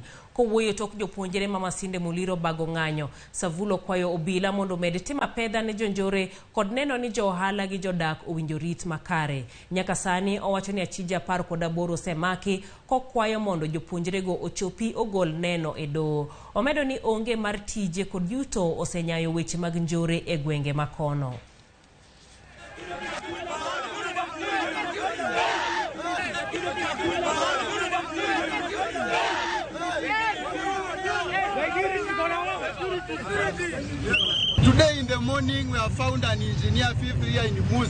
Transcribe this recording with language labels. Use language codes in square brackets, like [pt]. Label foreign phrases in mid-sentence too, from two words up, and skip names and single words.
[luo] Kowuoyo tok jopuonjre ma Masinde Muliro bago ng'anyo, Savulo kwayo obila mondo med timo apedha ne jonjore kod neno ni jo ohala gi jodak owinjo rit makare. Nyaka sani owacho ni achija 18 osemaki kokwayo mondo jopuonjre go ochopi ogol neno e doho. Omedo ni onge mar tije kod yuto osenyayo weche mag njore e gwenge makono. [en] Today in the morning we have found an engineer 5th year in Musk.